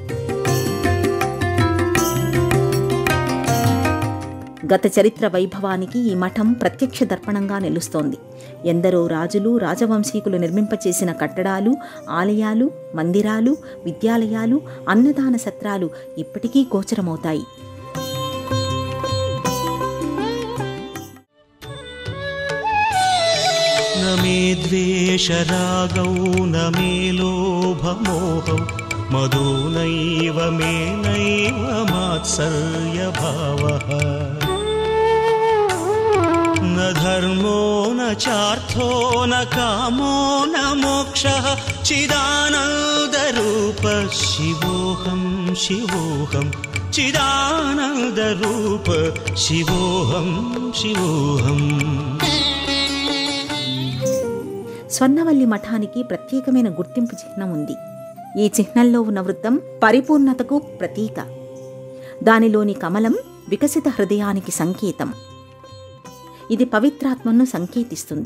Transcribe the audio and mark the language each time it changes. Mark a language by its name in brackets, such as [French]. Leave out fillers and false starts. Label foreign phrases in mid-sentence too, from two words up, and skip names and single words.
[Telugu] గత చరిత్ర వైభవానికి ఈ మఠం ప్రత్యక్ష దర్పణంగా నిలుస్తోంది. ఎందరో రాజులు, రాజవంశీకులు నిర్మింపచేసిన కట్టడాలు, ఆలయాలు, మందిరాలు, విద్యాలయాలు, అన్నదాన సత్రాలు ఇప్పటికీ గోచరమవుతాయి. [Sanskrit] न मे द्वेषरागौ न मे लोभमोहौ मदो नैव मे नैव मात्सर्यभावः न धर्मो न चार्थो न कामो न मोक्षः चिदानन्दरूप शिवोऽहं शिवोऽहं चिदानन्दरूप शिवोऽहं शिवोऽहम्. [Telugu] స్వర్ణవల్లి మఠానికి ప్రత్యేకమైన గుర్తింపు చిహ్నం ఉంది. ఈ చిహ్నంలో ఉన్న వృత్తం పరిపూర్ణతకు ప్రతీక. దానిలోని కమలం వికసిత హృదయానికి సంకేతం. ఇది పవిత్రాత్మను సంకేతిస్తుంది.